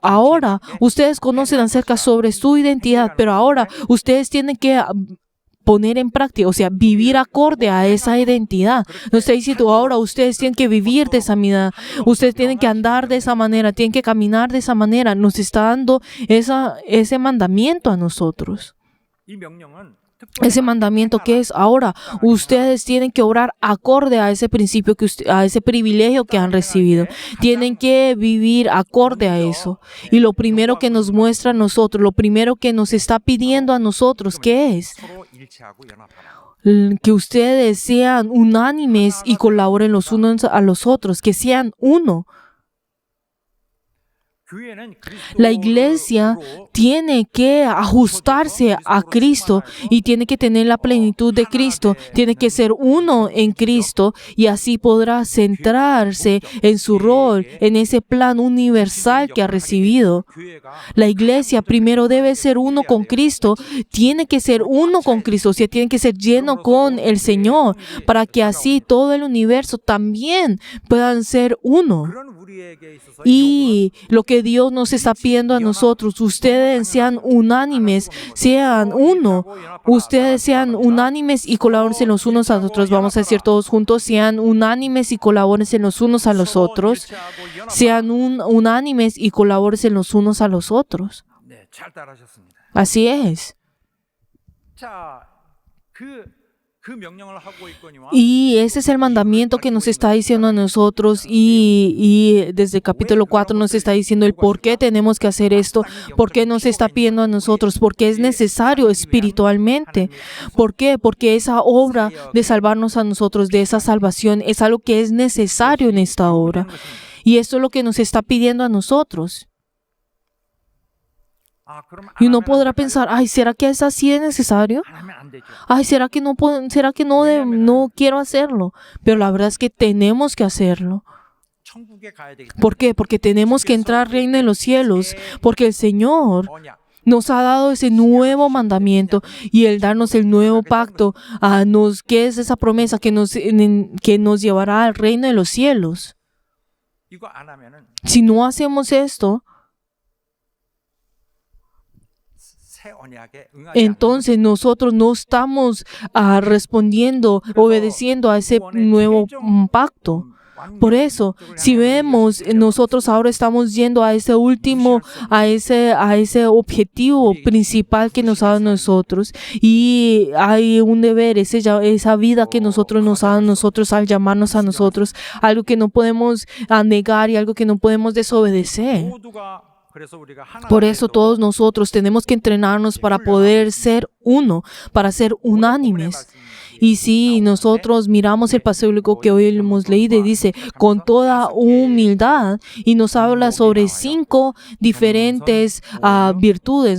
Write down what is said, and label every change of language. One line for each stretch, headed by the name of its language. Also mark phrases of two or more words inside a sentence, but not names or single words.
Spanish: Ahora, ustedes conocen acerca sobre su identidad, pero ahora ustedes tienen que poner en práctica, o sea, vivir acorde a esa identidad. Nos está diciendo, ahora ustedes tienen que vivir de esa manera, ustedes tienen que andar de esa manera, tienen que caminar de esa manera. Nos está dando ese mandamiento a nosotros.
Korean: 이 명령은
Spanish: Ese mandamiento que es ahora, ustedes tienen que orar acorde a ese principio, a ese privilegio que han recibido. Tienen que vivir acorde a eso. Y lo primero que nos muestra a nosotros, lo primero que nos está pidiendo a nosotros, ¿qué es?
Korean: 서로 일치하고 연합하라.
Spanish: Que ustedes sean unánimes y colaboren los unos a los otros, que sean uno.
Korean: 교회는
Spanish: La iglesia
Korean: 그리스도로
Spanish: tiene que ajustarse a Cristo y tiene que tener la plenitud de Cristo, tiene que ser uno en Cristo y así podrá centrarse en su rol, en ese plan universal que ha recibido.
Korean: 교회가
Spanish: La iglesia primero debe ser uno con Cristo, tiene que ser uno con Cristo, o sea, tiene que ser lleno con el Señor para que así todo el universo también puedan ser uno.
Korean: 그런 우리에게 있어서
Spanish: Y lo que Dios nos está pidiendo a nosotros, ustedes sean unánimes, sean uno, ustedes sean unánimes y colaboren los unos a los otros. Vamos a decir todos juntos, sean unánimes y colaboren los unos a los otros, sean unánimes y colaboren los unos a los otros.
Korean: 네, 잘 따라하셨습니다.
Spanish: Así es.
Korean: 자, 그 명령을 하고 있거니와
Spanish: Y ese es el mandamiento que nos está diciendo a nosotros y desde el capítulo 4 nos está diciendo el por qué tenemos que hacer esto, por qué nos está pidiendo a nosotros, porque es necesario espiritualmente. ¿Por qué? Porque esa obra de salvarnos a nosotros, de esa salvación, es algo que es necesario en esta obra. Y esto es lo que nos está pidiendo a nosotros.
Korean: 그럼
Spanish: Y uno podrá pensar, ¿será que es así de necesario?
Korean: 안 하면 안 되죠.
Spanish: ¿Será que no quiero hacerlo? Pero la verdad es que tenemos que hacerlo.
Korean: 천국에 가야 되기
Spanish: ¿Por qué? Porque tenemos que entrar al reino de los cielos, porque el Señor
Korean: 언약.
Spanish: nos ha dado ese nuevo mandamiento y el darnos el nuevo pacto, que es esa promesa que nos llevará al reino de los cielos.
Korean: 이거 안 하면은
Spanish: Si no hacemos esto,
Korean: 새 언약에 응하지
Spanish: entonces nosotros no estamos respondiendo, obedeciendo a ese nuevo pacto. Por eso, si vemos, nosotros ahora estamos yendo a ese último, a ese objetivo principal que nos ha dado a nosotros. Y hay un deber, esa vida que nosotros nos ha dado a nosotros al llamarnos a nosotros, algo que no podemos negar y algo que no podemos desobedecer.
Korean: 모두가 그래서 우리가 하나
Spanish: Por eso todos nosotros tenemos que entrenarnos para poder ser uno, para ser unánimes. Y si nosotros miramos el pasaje bíblico que hoy hemos leído, dice, con toda humildad, y nos habla sobre 5 diferentes virtudes.